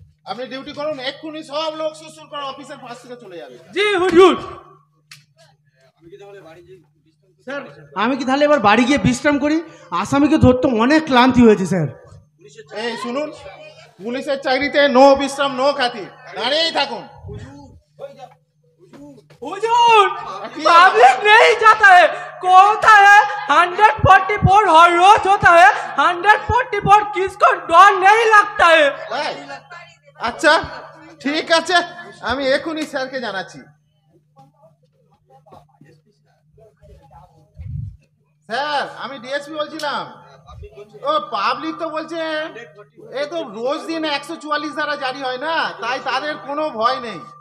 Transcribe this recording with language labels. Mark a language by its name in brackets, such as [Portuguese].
[Bangla] আপনি ডিউটি করুন, এক্ষুনি সব লোক সুসুর করে অফিসের পাশ থেকে চলে যাবে। জি হুজুর। স্যার আমি কি তাহলে এবার বাড়ি গিয়ে বিশ্রাম করি? আসামিকে ধরতে অনেক ক্লান্তি হয়েছে স্যার। এই শুনুন, পুলিশের চাকরিতে নো বিশ্রাম নো খাতির, দাঁড়িয়েই থাকুন। [Hindi] हुजूर पब्लिक नहीं जाता है, होता है 144 हर रोज होता है। 144 किसको डर नहीं लगता है? [Bangla] আচ্ছা ঠিক আছে আমি এখনই স্যারকে জানাচ্ছি। স্যার আমি ডিএসপি বলছিলাম। ও পাবলিক তো বলছে এ তো রোজ দিন 144 ধারা জারি হয় না, তাই তাদের কোনো ভয় নেই।